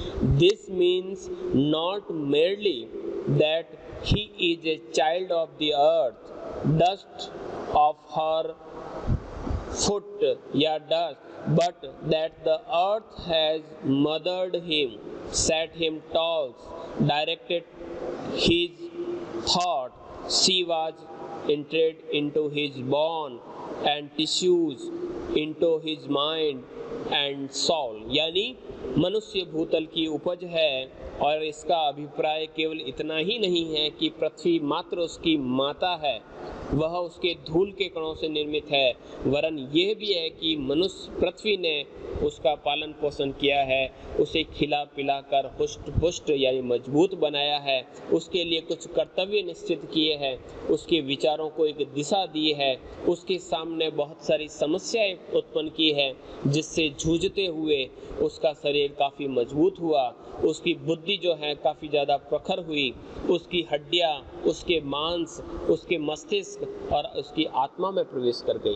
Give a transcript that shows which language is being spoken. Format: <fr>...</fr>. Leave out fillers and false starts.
<en>This means not merely that he is a child of the earth, dust of her foot या dust, but that the earth has mothered him, set him tall, directed his thought. She was entered into his bone and tissues, into his mind and soul.</en> <hi>यानी मनुष्य भूतल की उपज है, और इसका अभिप्राय केवल इतना ही नहीं है कि पृथ्वी मात्र उसकी माता है, वह उसके धूल के कणों से निर्मित है, वरन यह भी है कि मनुष्य पृथ्वी ने उसका पालन पोषण किया है, उसे खिला पिला कर हुष्ट पुष्ट यानी मजबूत बनाया है, उसके लिए कुछ कर्तव्य निश्चित किए हैं, उसके विचारों को एक दिशा दी है, उसके सामने बहुत सारी समस्याएं उत्पन्न की है, जिससे जूझते हुए उसका शरीर काफ़ी मजबूत हुआ, उसकी बुद्धि जो है काफ़ी ज़्यादा प्रखर हुई, उसकी हड्डियाँ, उसके मांस, उसके मस्तिष्क और उसकी आत्मा में प्रवेश कर गई।</hi>